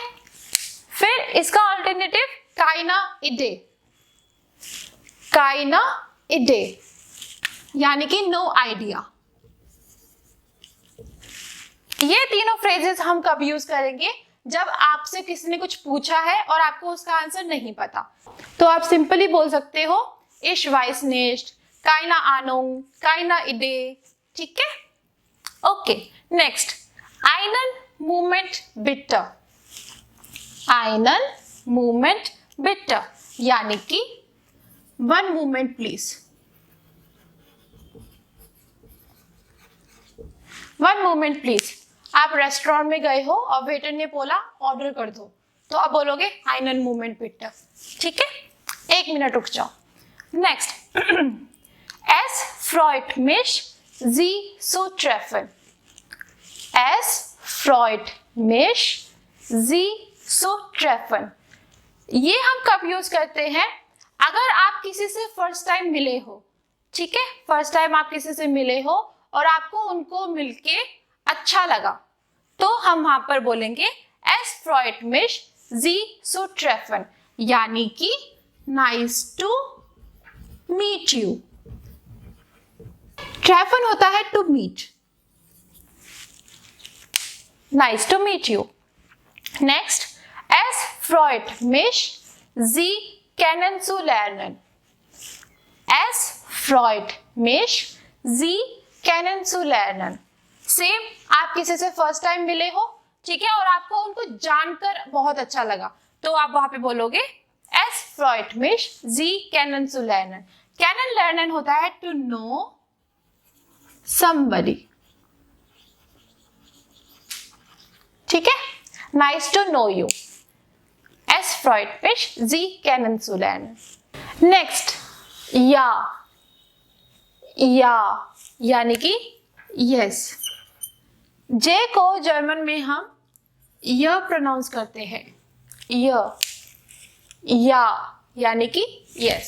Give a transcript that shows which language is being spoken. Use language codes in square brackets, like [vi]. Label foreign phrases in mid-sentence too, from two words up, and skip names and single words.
[hi] फिर इसका ऑल्टरनेटिव [de] keine Idee, keine Idee [hi] यानी कि [en] no idea. [hi] ये तीनों फ्रेजेस हम कब यूज करेंगे? जब आपसे किसी ने कुछ पूछा है और आपको उसका आंसर नहीं पता, तो आप सिंपली बोल सकते हो [de] ich weiß nicht, keine Ahnung, keine Idee, [hi] ठीक है। [en] okay, next, [de] einen Moment bitte, einen Moment bitte [hi] यानी कि [en] 1 moment please, 1 moment please. [hi] आप रेस्टोरेंट में गए हो और वेटर ने बोला ऑर्डर कर दो, तो आप बोलोगे [de] einen Moment bitte, [hi] ठीक है, 1 मिनट रुक जाओ। नेक्स्ट, [de] es freut mich Sie zu treffen, es freut mich Sie zu treffen। [hi] ये हम कब यूज करते हैं? अगर आप किसी से [en] first time [hi] मिले हो, ठीक है, [en] first time [hi] आप किसी से मिले हो और आपको उनको मिलके अच्छा लगा, तो हम वहां पर बोलेंगे [de] es freut mich Sie zu treffen [hi] यानी कि [en] nice to meet you। treffen [hi] होता है [en] to meet, nice to meet you। [hi] next, [de] es freut mich Sie kennenzulernen, es freut mich Sie kennenzulernen। [hi] सेम, आप किसी से [en] first time [hi] मिले हो, ठीक है, और आपको उनको जानकर बहुत अच्छा लगा, तो आप वहां पे बोलोगे [de] es freut mich Sie kennenzulernen। [en] kennenlernen [hi] होता है [en] to know somebody, [hi] ठीक है, [en] nice to know you, [de] es freut mich Sie kennenzulernen। [hi] नेक्स्ट, या, या यानी कि यस। जे को जर्मन में हम य प्रोनाउंस करते हैं, य, या यानी कि यस।